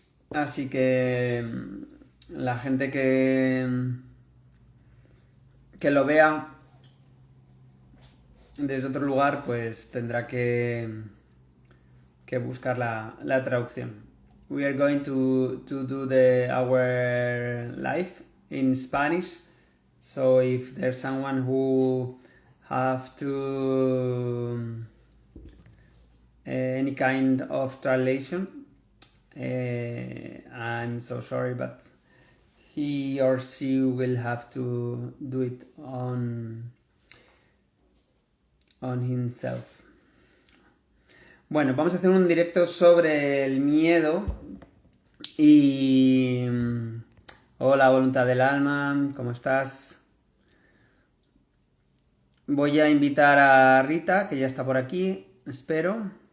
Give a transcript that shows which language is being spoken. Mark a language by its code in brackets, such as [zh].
[es] Así que la gente que lo vea desde otro lugar, pues tendrá que buscar la traducción. [en] We are going to do our live in Spanish. So if there's someone who have to any kind of translation, I'm so sorry, but he or she will have to do it on himself. [es] Bueno, vamos a hacer un directo sobre el miedo y... Hola, voluntad del alma, ¿cómo estás? Voy a invitar a Rita, que ya está por aquí, espero.